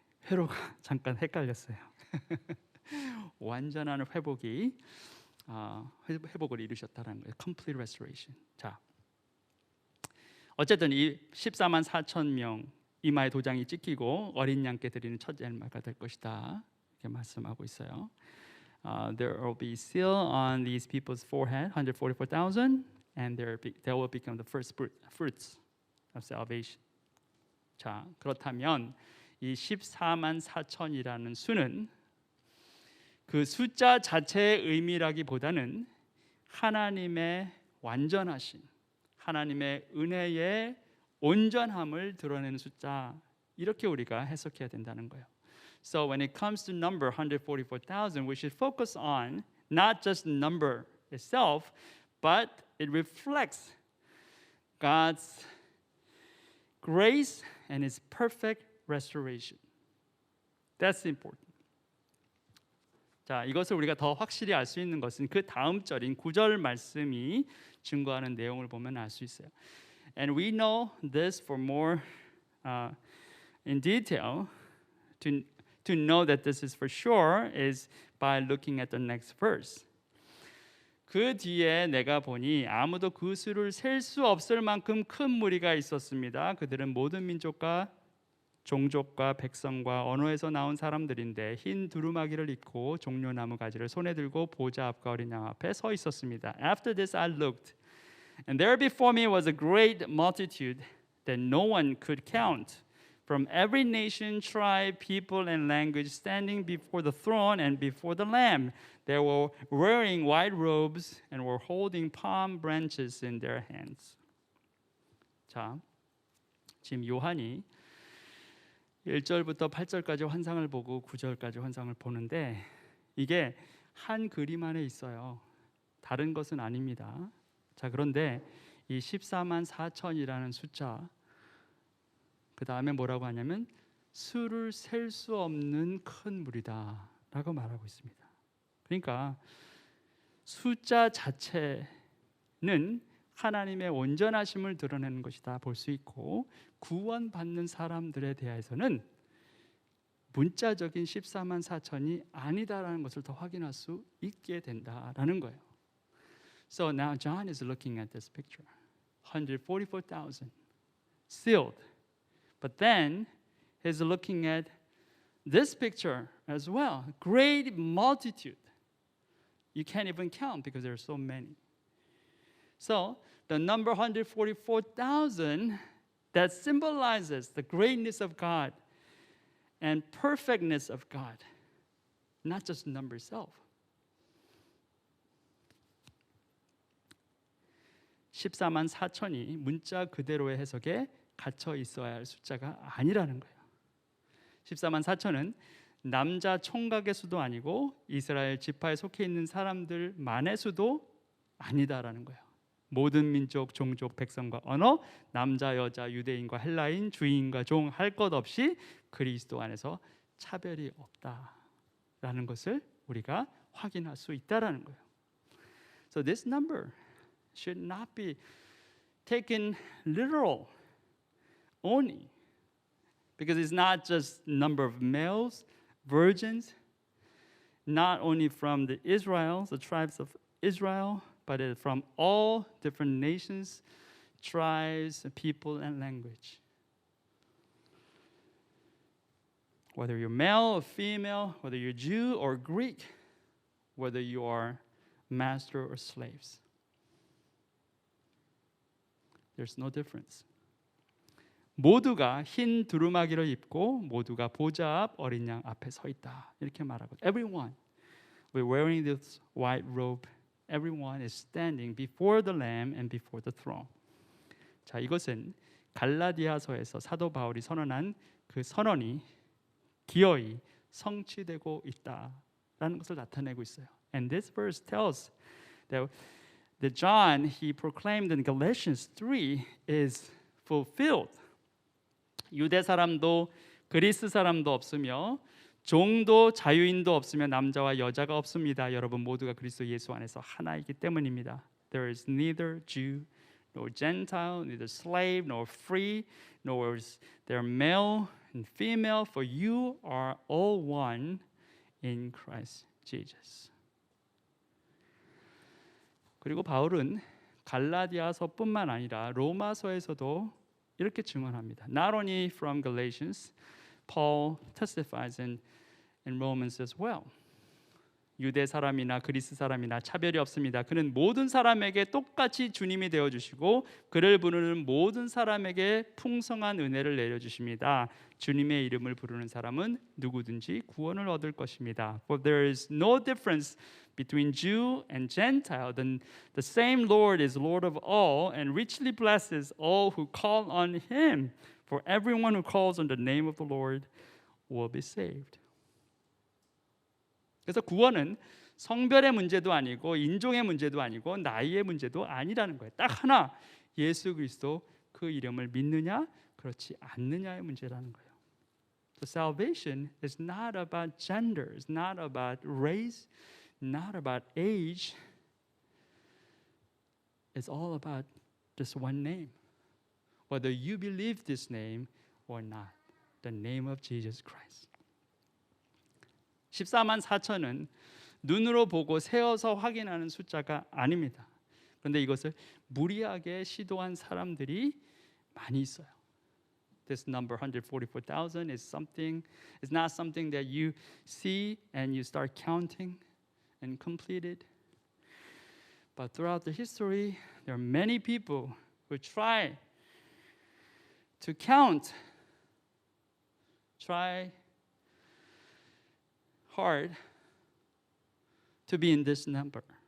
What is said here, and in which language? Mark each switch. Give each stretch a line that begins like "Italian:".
Korean: 회로가 잠깐 헷갈렸어요. 완전한 회복이 회복을 이루셨다는 거예요.
English: Complete restoration.
Korean: 자, 어쨌든 이 14만 4천 명 이마에 도장이 찍히고 어린 양께 드리는 첫 제물가 될 것이다. 이렇게 말씀하고 있어요.
English: There will be seal on these people's forehead, 144,000, and they will become the first fruits of salvation.
Korean: 자, 그렇다면 이 14만 4천이라는 수는 그 숫자 자체의 의미라기보다는 하나님의 완전하신, 하나님의 은혜의 온전함을 드러내는 숫자, 이렇게 우리가 해석해야 된다는 거예요.
English: So when it comes to number 144,000, we should focus on not just the number itself, but it reflects God's grace and His perfect restoration. That's important.
Korean: 자, 이것을 우리가 더 확실히 알 수 있는 것은 그 다음 절인 9절 말씀이 증거하는 내용을 보면 알 수 있어요.
English: And we know this for more in detail. To know that this is for sure is by looking at the next verse.
Korean: 그 뒤에 내가 보니 아무도 그 수를 셀 수 없을 만큼 큰 무리가 있었습니다. 그들은 모든 민족과 종족과 백성과 언어에서 나온 사람들인데 흰 두루마기를 입고 종려나무 가지를 손에 들고 보좌 앞과 어린 양 앞에 서 있었습니다.
English: After this I looked, and there before me was a great multitude that no one could count, from every nation, tribe, people, and language, standing before the throne and before the Lamb. They were wearing white robes and were holding palm branches in their hands.
Korean: 자, 지금 요한이 1절부터 8절까지 환상을 보고 9절까지 환상을 보는데 이게 한 그림 안에 있어요. 다른 것은 아닙니다. 자, 그런데 이 14만 4천이라는 숫자, 그 다음에 뭐라고 하냐면 수를 셀 수 없는 큰 물이다 라고 말하고 있습니다. 그러니까 숫자 자체는 하나님의 온전하심을 드러내는 것이다 볼 수 있고, 구원받는 사람들에 대해서는 문자적인 14만 4천이 아니다라는 것을 더 확인할 수 있게 된다라는 거예요.
English: So now John is looking at this picture. 144,000 sealed. But then he's looking at this picture as well. Great multitude. You can't even count because there are so many. So the number 144,000 that symbolizes the greatness of God and perfectness of God, not just number itself.
Korean: 14만 4천이 문자 그대로의 해석에 갇혀 있어야 할 숫자가 아니라는 거예요. 14만 4천은 남자 총각의 수도 아니고 이스라엘 지파에 속해 있는 사람들만의 수도 아니다라는 거예요. 모든 민족, 종족, 백성과 언어, 남자, 여자, 유대인과 헬라인, 주인과 종 할 것 없이 그리스도 안에서 차별이 없다라는 것을 우리가 확인할 수 있다라는 거예요.
English: So this number should not be taken literal only, because it's not just number of males, virgins, not only from the Israel, the tribes of Israel, but from all different nations, tribes, people, and language. Whether you're male or female, whether you're Jew or Greek, whether you are master or slaves, there's no difference.
Korean: 모두가 흰 두루마기를 입고 모두가 보좌 앞 어린 양 앞에 서 있다 이렇게 말하고,
English: everyone we're wearing this white robe, everyone is standing before the Lamb and before the throne.
Korean: 자, 이것은 갈라디아서에서 사도 바울이 선언한 그 선언이 기어이 성취되고 있다라는 것을 나타내고 있어요.
English: And this verse tells that John he proclaimed in Galatians 3 is fulfilled.
Korean: 유대 사람도 그리스 사람도 없으며 종도 자유인도 없으며 남자와 여자가 없습니다. 여러분 모두가 그리스도 예수 안에서 하나이기 때문입니다.
English: There is neither Jew nor Gentile, neither slave nor free, nor is there male and female, for you are all one in Christ Jesus.
Korean: 그리고 바울은 갈라디아서뿐만 아니라 로마서에서도 이렇게 증언합니다.
English: Not only from Galatians, Paul testifies in Romans as well.
Korean: 유대 사람이나 그리스 사람이나 차별이 없습니다. 그는 모든 사람에게 똑같이 주님이 되어 주시고 그를 부르는 모든 사람에게 풍성한 은혜를 내려 주십니다. 주님의 이름을 부르는 사람은 누구든지 구원을 얻을 것입니다.
English: For there is no difference between Jew and Gentile. Then the same Lord is Lord of all and richly blesses all who call on him. For everyone who calls on the name of the Lord will be saved.
Korean: 그래서 구원은 성별의 문제도 아니고 인종의 문제도 아니고 나이의 문제도 아니라는 거예요. 딱 하나, 예수 그리스도 그 이름을 믿느냐 그렇지 않느냐의 문제라는 거예요.
English: So salvation is not about gender, it's not about race, not about age. It's all about just one name. Whether you believe this name or not, the name of Jesus Christ.
Korean: 14만 4천은 눈으로 보고 세어서 확인하는 숫자가 아닙니다. 그런데 이것을 무리하게 시도한 사람들이 많이 있어요.
English: This number 144,000 is not something that you see and you start counting and complete it. But throughout the history, there are many people who try to count, try hard to be in this number.